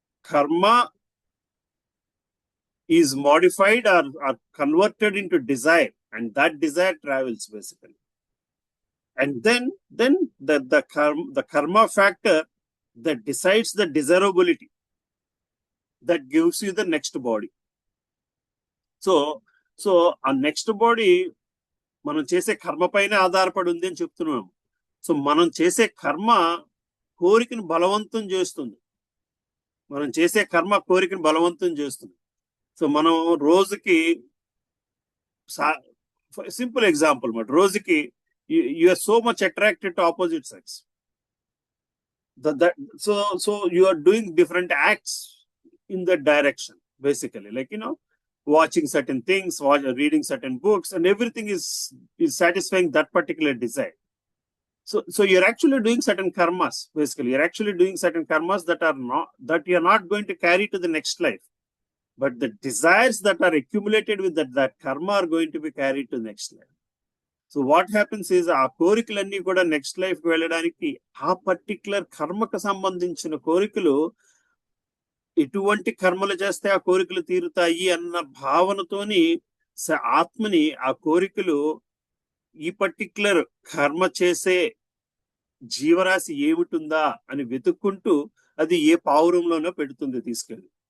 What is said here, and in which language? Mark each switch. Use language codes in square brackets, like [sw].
[en] Karma is modified or converted into desire and that desire travels basically. And then the karma factor that decides the desirability, that gives you the next body. [te] So ఆ next body మనం చేసే కర్మ పైన ఆధారపడి ఉంది అని చెప్తున్నాము. సో మనం చేసే కర్మ కోరికను బలవంతం చేస్తుంది. మనం చేసే కర్మ కోరికను బలవంతం చేస్తుంది. సో మనం రోజుకి సింపుల్ ఎగ్జాంపుల్ మాట, రోజుకి [en] you are so much attracted to opposite sex. So you are doing different acts in that direction, basically, like, watching certain things, reading certain books, and everything is satisfying that particular desire. So you're actually doing certain karmas, basically. You're actually doing certain karmas that you're not going to carry to the next life. But the desires that are accumulated with that karma are going to be carried to the next life. So what happens is [te] ఆ కోరికలన్నీ కూడా next life కి వెళ్ళడానికి ఆ particular కర్మకు సంబంధించిన కోరికలు, ఎటువంటి కర్మలు చేస్తే ఆ కోరికలు తీరుతాయి అన్న భావనతోని ఆత్మని ఆ కోరికలు ఈ పర్టికులర్ కర్మ చేసే జీవరాశి ఏమిటుందా అని వెతుక్కుంటూ అది ఏ పావురంలోనో పెడుతుంది తీసుకెళ్ళి.